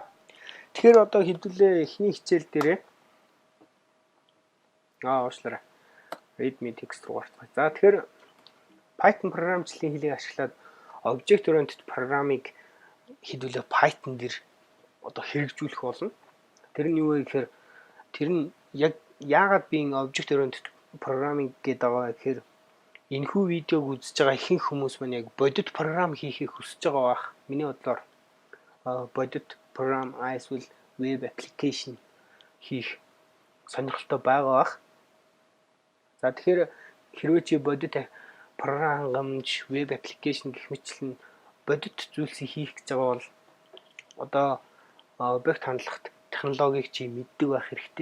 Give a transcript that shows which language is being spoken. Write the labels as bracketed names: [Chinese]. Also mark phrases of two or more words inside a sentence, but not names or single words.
[Mongolian] Тэгэхээр хэдүүлээ эхний хичээл дээрээ уучлаарай. [English] Readme text [Mongolian] руу гарцгаая. За тэгэхээр Python програмчлалын хэлийг ашиглаад [English] object oriented [Mongolian] програмыг хэдүүлээ Python дээр хэрэгжүүлэх болно. Тэр нь юу вэ гэхээр тэр нь яг яагаад би [English] object oriented programming [Mongolian] гэдэг байгаа гэхээр энэхүү видеог үзэж байгаа ихэнх хүмүүс маань яг бодит програм хийхийг хүсэж байгаа бах. Миний бодлоор бодит програм эсвэл [English] web application [Mongolian] хийх сонирхолтой байгаа бах. За тэгэхээр хэрвээ чи бодит програм хангамж, [English] web application [Mongolian] гэх мэтлэн бодит зүйлсийг хийх гэж байгаа бол объект хандлагт технологиг чи мэддэг байх хэрэгтэй.